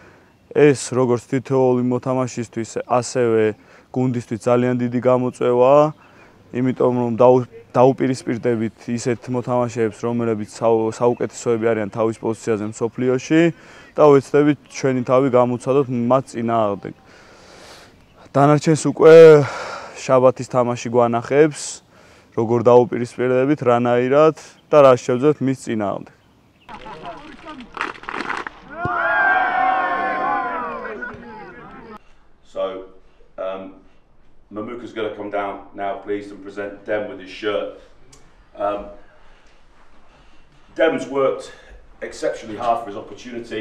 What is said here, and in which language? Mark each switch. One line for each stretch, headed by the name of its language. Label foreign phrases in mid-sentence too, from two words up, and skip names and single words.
Georgian: ეს როგორც თითოეული მოთამაშისთვის, ასევე გუნდისთვის ძალიან დიდი გამოწვევაა, იმიტომ რომ დაუპირისპირდებით ისეთ მოთამაშეებს, რომლებიც საუკეთესოები არიან თავის პოზიციაზე მსოფლიოში და ვეცდებით ჩვენი თავი გამოვცადოთ მათ წინააღმდეგ. დანარჩენს უკვე შაბათის თამაში გვანახებს, როგორ დაუპირისპირდებით, რანაირად და რა შევძლებთ მის წინააღმდეგ.
English: So, Mamuka's going to come down now, please, and present Dem with his shirt. Dem's worked exceptionally hard for his opportunity.